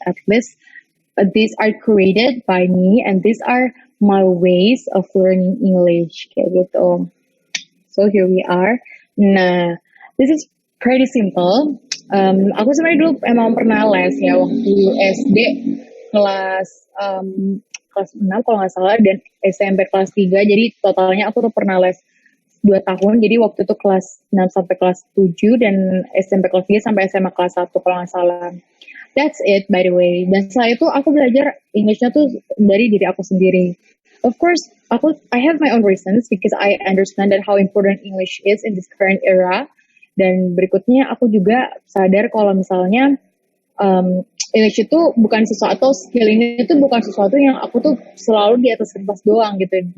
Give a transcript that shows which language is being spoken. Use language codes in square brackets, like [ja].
[en] At least these are created by me and these are my ways of learning English [id] kayak gitu. [en] So here we are. Nah, this is pretty simple. [id] Aku sebenarnya dulu emang pernah les ya waktu SD kelas 6 kalau nggak salah, dan SMP kelas 3. Jadi totalnya aku tuh pernah les 2 tahun. Jadi waktu itu kelas 6 sampai kelas 7 dan SMP kelas 3 sampai SMA kelas 1 kalau nggak salah. [en] That's it, by the way. [id] Dan setelah itu aku belajar Englishnya tuh dari diri aku sendiri. [en] Of course, I have my own reasons because I understand that how important English is in this current era. [id] Dan berikutnya aku juga sadar kalau misalnya English itu bukan sesuatu, skill ini itu bukan sesuatu yang aku tuh selalu di atas kertas doang gitu.